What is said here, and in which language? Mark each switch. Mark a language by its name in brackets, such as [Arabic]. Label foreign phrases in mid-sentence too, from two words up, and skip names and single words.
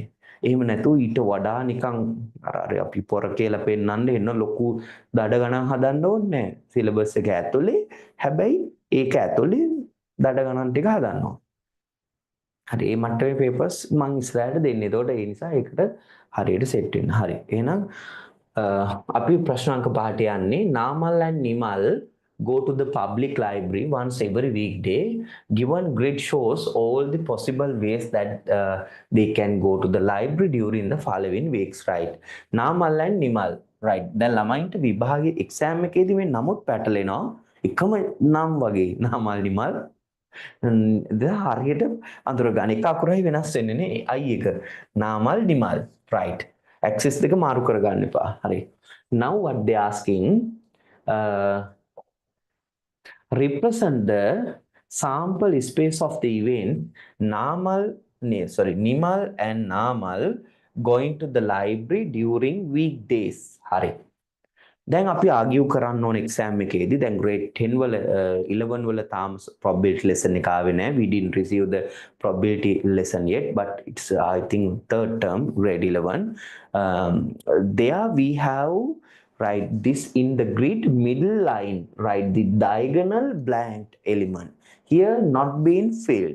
[Sinhala] එහෙම නැතුව ඊට වඩා නිකන් අර අපි පොර කියලා පෙන්නන්න එන්න ලොකු දඩ ගණන් හදන්න ඕනේ නැහැ. සිලබස් එක ඇතුලේ හැබැයි ඒක ඇතුලේ දඩ ගණන් ටික හදනවා. හරි මේ මට්ටමේ පේපර්ස් මම ඉස්සරහට දෙන්නේ. ඒතකොට ඒ නිසා ඒකට හරියට සෙට් වෙන්න. හරි. එහෙනම් අපි ප්‍රශ්න අංක 5ට යන්නේ [English] Namal and Nimal go to the public library once every weekday. Given grid shows all the possible ways that they can go to the library during the following weeks, right? Namal and Nimal, right? [Sinhala] දැන් ළමයින්ට විභාගයේ එක්සෑම් එකේදී මේ නමුත් පැටලෙනවා. එකම නම් වගේ Namal Nimal හරියට අඳුර ගන්න එක අකුරයි වෙනස් වෙන්නේ නේ I එක Namal Nimal, right? Axis දෙක මාරු කරගන්න එපා. හරි. [English] Now what they asking represent the sample space of the event Nimal and Namal going to the library during weekdays. [Sinhala] හරි. දැන් අපි ආගියු කරන්න ඕන එක්සෑම් එකේදී දැන් grade 10 වල 11 වල තාම [English] probability lesson [Sinhala] එක ආවේ නැහැ. [English] We didn't receive the probability lesson yet, but it's I think third term grade 11. There we have right this in the grid middle line, right, the diagonal blank element here not being filled.